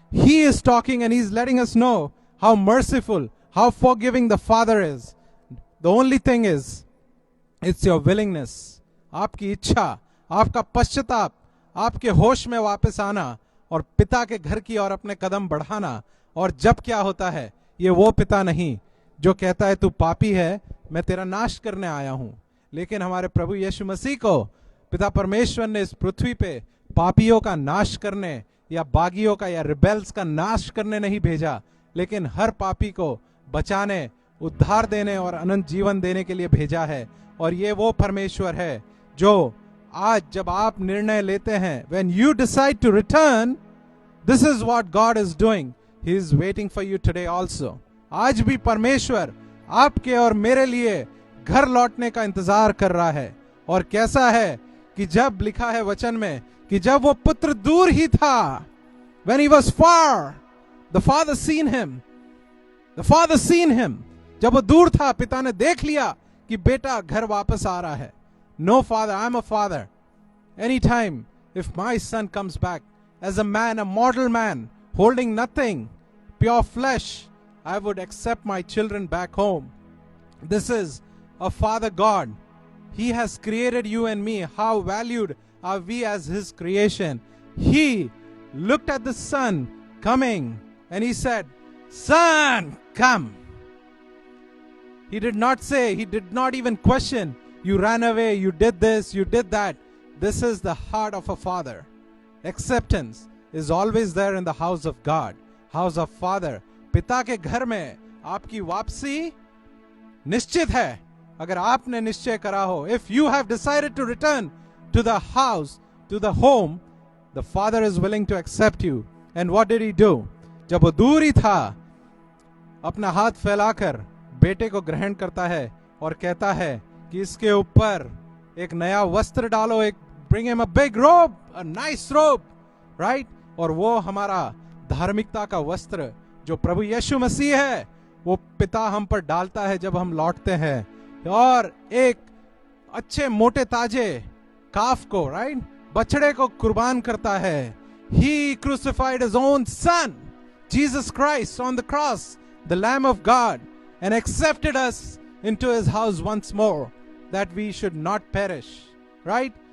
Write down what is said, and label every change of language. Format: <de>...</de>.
<en>He is talking and he's letting us know how merciful, how forgiving the Father is. The only thing is, it's your willingness,</en> <hi>आपकी इच्छा, आपका पश्चाताप, आपके होश में वापस आना और पिता के घर की ओर अपने कदम बढ़ाना. और जब क्या होता है, ये वो पिता नहीं जो कहता है तू पापी है, मैं तेरा नाश करने आया हूं. लेकिन हमारे प्रभु यीशु मसीह को पिता परमेश्वर ने इस पृथ्वी पे पापियों का नाश करने या बागियों का या रिबेल्स का नाश करने नहीं भेजा, लेकिन हर पापी को बचाने, उद्धार देने और अनंत जीवन देने के लिए भेजा है. और ये वो परमेश्वर है जो आज जब आप निर्णय लेते हैं,</hi> <en>when you decide to return, this is what God is doing. He is waiting for you today also.</en> <hi>आज भी परमेश्वर आपके और मेरे लिए घर लौटने का इंतजार कर रहा है. और कैसा है कि जब लिखा है वचन में कि जब वो पुत्र दूर ही था,</hi> <en>when he was far, the father seen him. The father seen him.</en> <hi>जब वो दूर था, पिता ने देख लिया कि बेटा घर वापस आ रहा है.</hi> <en>No father, I'm a father. Anytime, if my son comes back as a man, a mortal man, holding nothing, pure flesh, I would accept my children back home. This is a Father God. He has created you and me. How valued are we as His creation? He looked at the Son coming and He said, Son, come. He did not say, he did not even question, you ran away, you did this, you did that. This is the heart of a father. Acceptance is always there in the house of God, house of Father.</en> <hi>पिता के घर में आपकी वापसी निश्चित है. अगर आपने निश्चय करा हो,</hi> <en>if you have decided to return to the house, to the home, the Father is willing to accept you. And what did he do?</en> <hi>जब वो दूर ही था, अपना हाथ फैलाकर बेटे को ग्रहण करता है और कहता है कि इसके ऊपर एक नया वस्त्र डालो, एक</hi> <en>bring him a big robe, a nice robe, right?</en> <hi>और वो हमारा धार्मिकता का वस्त्र जो प्रभु यीशु मसीह है, वो पिता हम पर डालता है जब हम लौटते हैं, और एक अच्छे मोटे ताजे काफ को, राइट, बछड़े को कुर्बान करता है.</hi> <en>He crucified his own son, Jesus Christ, on the cross, the Lamb of God, and accepted us into his house once more, that we should not perish, right?</en>